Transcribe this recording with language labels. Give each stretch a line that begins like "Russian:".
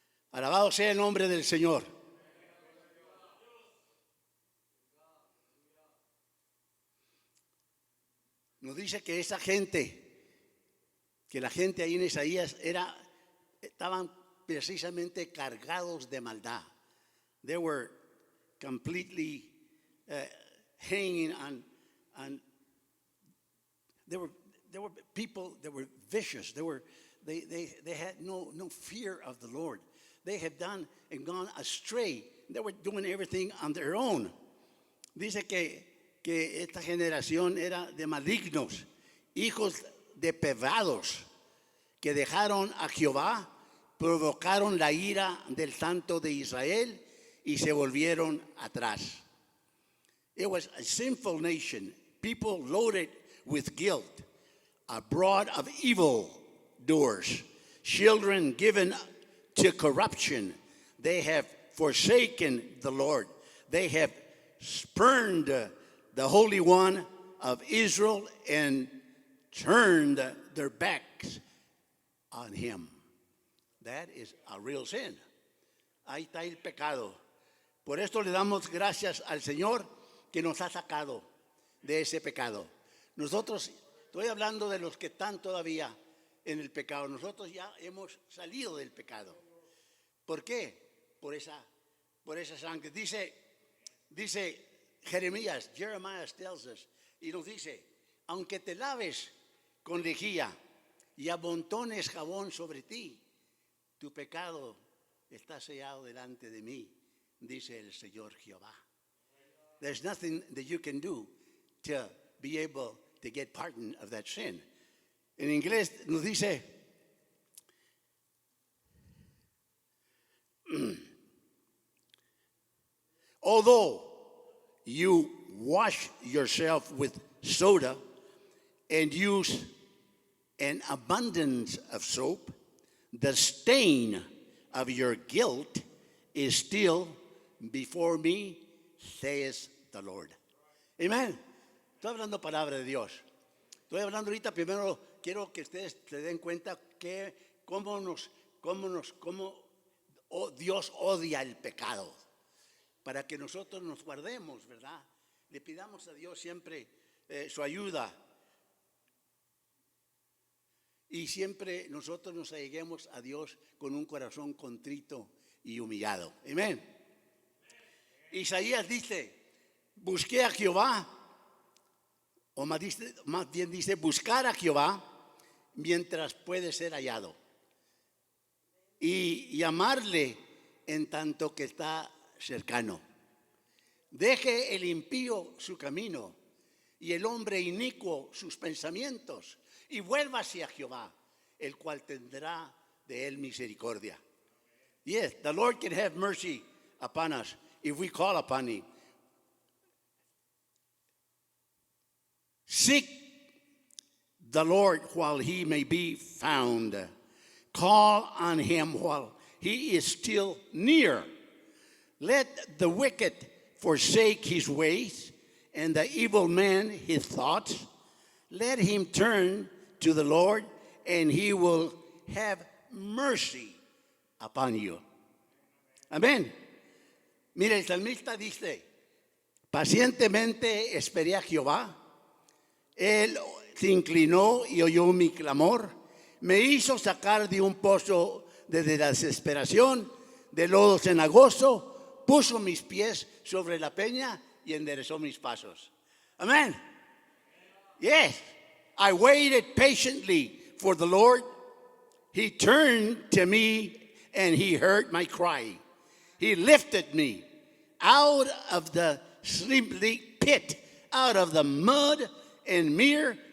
Spanish: Alabado sea el nombre del Señor. Nos dice que esa gente, que la gente ahí en Isaías estaban precisamente cargados de maldad.
English: They were completely hanging on there were people that were vicious. They had no fear of the Lord. They had done and gone astray. They were doing everything on their own.
Spanish: Dice que esta generación era de malignos, hijos de pervados, que dejaron a Jehová, provocaron la ira del Santo de Israel y se volvieron atrás.
English: It was a sinful nation, people loaded with guilt, abroad of evil doers, children given to corruption. They have forsaken the Lord. They have spurned the Holy One of Israel and turned their backs on him. That is a real sin.
Spanish: Ahí está el pecado. Por esto le damos gracias al Señor que nos ha sacado de ese pecado. Nosotros, estoy hablando de los que están todavía en el pecado. Nosotros ya hemos salido del pecado. ¿Por qué? Por esa sangre. Dice Jeremías
English: tells us,
Spanish: y nos dice, aunque te laves con lejía y amontones jabón sobre ti, tu pecado está sellado delante de mí, dice el Señor Jehová.
English: There's nothing that you can do to be able to get pardon of that sin.
Spanish: En inglés nos dice,
English: although you wash yourself with soda and use an abundance of soap, the stain of your guilt is still before me, says the Lord. Amen.
Spanish: Estoy hablando palabra de Dios. Estoy hablando ahorita, primero quiero que ustedes se den cuenta cómo Dios odia el pecado. Para que nosotros nos guardemos, ¿verdad? Le pidamos a Dios siempre su ayuda. Y siempre nosotros nos alleguemos a Dios con un corazón contrito y humillado. Amén. Isaías dice, busqué a Jehová, o más bien dice, buscar a Jehová mientras puede ser hallado. Y llamarle en tanto que está cercano. Deje el impío su camino y el hombre inicuo sus pensamientos y vuelva hacia Jehová, el cual tendrá de él misericordia.
English: Yes, the Lord can have mercy upon us if we call upon him. Seek the Lord while he may be found. Call on him while he is still near. Let the wicked forsake his ways, and the evil man his thoughts. Let him turn to the Lord, and he will have mercy upon you.
Spanish: Amén. Mira, el salmista dice, pacientemente esperé a Jehová. Él se inclinó y oyó mi clamor. Me hizo sacar de un pozo de desesperación, de lodo cenagoso. Puso mis pies sobre la peña y enderezó mis pasos.
English: Amen. Yes, I waited patiently for the Lord. He turned to me and he heard my cry. He lifted me out of the slimy pit, out of the mud and mire.